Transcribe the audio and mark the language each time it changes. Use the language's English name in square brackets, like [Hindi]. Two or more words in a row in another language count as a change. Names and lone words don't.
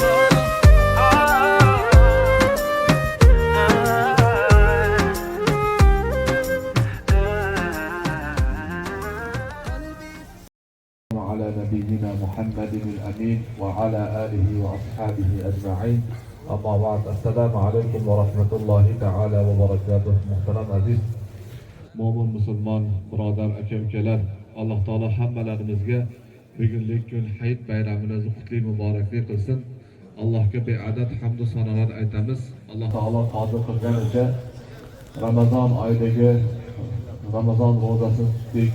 [Arabic] على نبينا محمد الأمين وعلى آله وأصحابه أجمعين. أما بعد السلام عليكم ورحمة الله تعالى وبركاته. [Uzbek] محترم aziz mo'min musulmon birodar aka ukalar, Alloh taolo hammalarimizga bugunlik kun hayit bayramimizni qutli muboraklik qilsin. Allohga beadad hamd va sanolar aytamiz. Alloh taolo qodir qilganicha Ramazon oyidagi Ramazon ro'zasini tutdik.